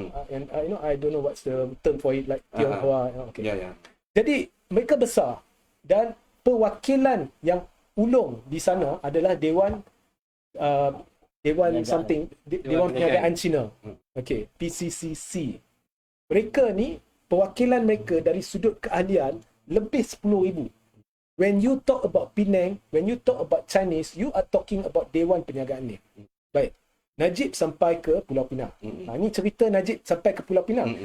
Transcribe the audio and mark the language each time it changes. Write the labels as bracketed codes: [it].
[en] And I don't know what's the term for it, like Tionghoa. [ms] Jadi mereka besar dan perwakilan yang ulung di sana adalah Dewan Perniagaan Cina. Okey, PCCC. Mereka ni perwakilan mereka dari sudut keahlian lebih 10,000. [en] When you talk about Penang, when you talk about Chinese, you are talking about Dewan Perniagaan ni. [ms] Baik. Najib sampai ke Pulau Pinang. Ini cerita Najib sampai ke Pulau Pinang.